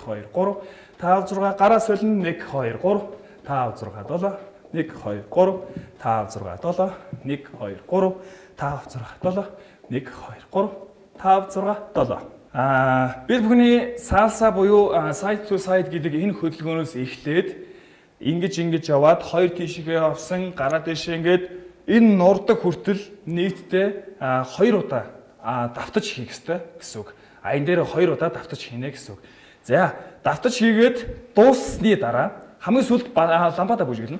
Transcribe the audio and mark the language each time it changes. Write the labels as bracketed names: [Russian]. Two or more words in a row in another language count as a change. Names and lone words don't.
[Mongolian] 3 5 6 гараа солино 1 2 3 5 6 7 1 2 3 5 6 7 1 2 3 5 6 7 1 2 3 5 6 7. Бид бүхний салса буюу [English] side to side [Mongolian] гэдэг энэ хөдөлгөөнөөс эхлээд Ингэж яваад хоёр тийшээ авсан, гараа дэшээ ингээд энэ нурдаг хүртэл нийтдээ 2 удаа давтаж хийх ёстой гэсэн үг. Энэ дээр 2 удаа давтаж хийнэ гэсэн үг. За, давтаж хийгээд дууссаны дараа хамгийн сүүлд лампадаа бүжгэлнэ.